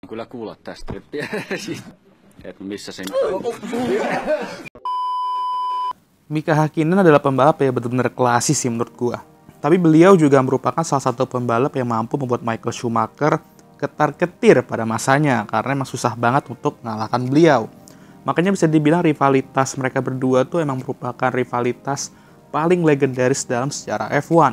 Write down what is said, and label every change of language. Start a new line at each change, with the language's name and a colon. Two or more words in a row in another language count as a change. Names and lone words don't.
Finnish: Kyllä kuulla tästä. Et missä sen...
Indonesian: Mika Häkkinen adalah pembalap yang benar-benar klasis sih menurut gua. Tapi beliau juga merupakan salah satu pembalap yang mampu membuat Michael Schumacher ketar-ketir pada masanya karena emang susah banget untuk mengalahkan beliau. Makanya bisa dibilang rivalitas mereka berdua tuh emang merupakan rivalitas paling legendaris dalam sejarah F1.